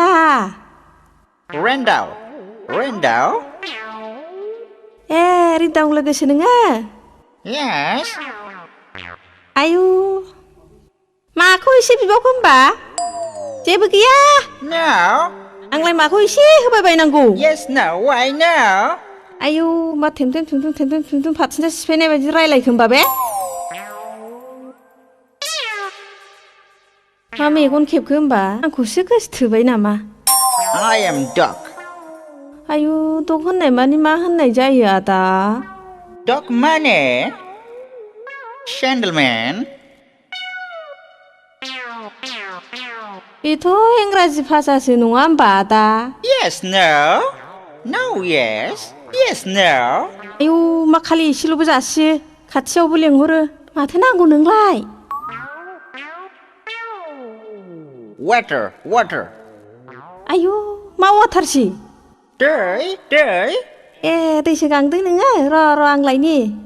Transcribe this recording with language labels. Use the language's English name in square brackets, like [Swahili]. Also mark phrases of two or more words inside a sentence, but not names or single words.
[Bodo] रेन्दाव. रेन्दाव. ए रिन्दाव लोगोसो नोङो? [English] Yes. [Bodo] आयु माखौ एसे बिबावखो होमबा? जेबो गैया। [English] No. [Bodo] आंलाय माखौ एसे होबाय बायनांगौ? [English] Yes, no. Why no? [Bodo] आयु मा थेमथेम फाथिना सिफायनाय बायदि रायलायखो होमबा बे? मा मेगन खेबखो होमबा? आंखौसो गोसोथोबाय नामा? [English] I am dog. [Bodo] आयु दग होननाय मानि मा होननाय जायो आदा? [English] Dog माने Gentleman. [Bodo] बेथ' इंराजि भाषासो नङा होमबा आदा? [English] Yes, no. No, yes. Yes, no. [Bodo] आयु मा खालि एसेल'बो जासियो खाथियावबो लेंहरो माथो नांगौ नोंलाय? [English] Water, water. [Bodo] आयु मा वाटारसि? दै, दै. ए दैसो गांदों नोङो र' आं लायनि।